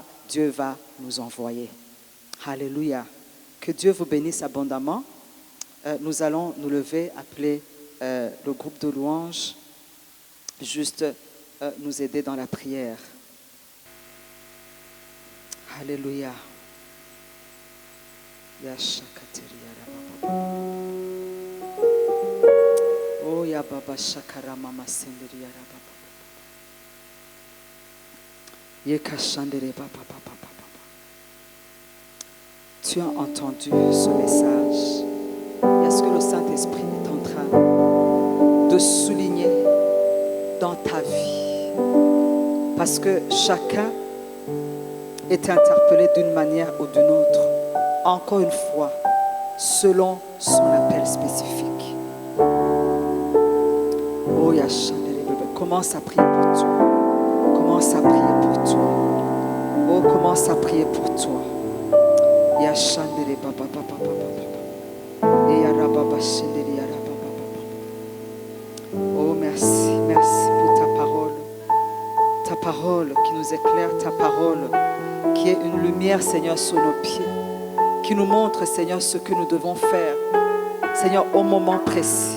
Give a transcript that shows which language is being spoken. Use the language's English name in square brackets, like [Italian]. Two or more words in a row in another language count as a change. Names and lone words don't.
[French] Dieu va nous envoyer. Alléluia. Que Dieu vous bénisse abondamment. Nous allons nous lever, appeler le groupe de louanges, juste nous aider dans la prière. Alléluia. Oh ya baba shakara mama senderi ya baba. Yekashandere baba baba baba. Tu as entendu ce message. Est-ce que le Saint-Esprit est en train de souligner dans ta vie? Parce que chacun est interpellé d'une manière ou d'une autre. Encore une fois, selon son appel spécifique. Oh, Yashandere bébé, commence à prier pour toi. Commence à prier pour toi. Oh, commence à prier pour toi. Yashandere baba baba baba baba. Et yarababa Oh, merci, merci pour ta parole. Ta parole qui nous éclaire, ta parole qui est une lumière, Seigneur, sur nos pieds, qui nous montre, Seigneur, ce que nous devons faire, Seigneur, au moment précis.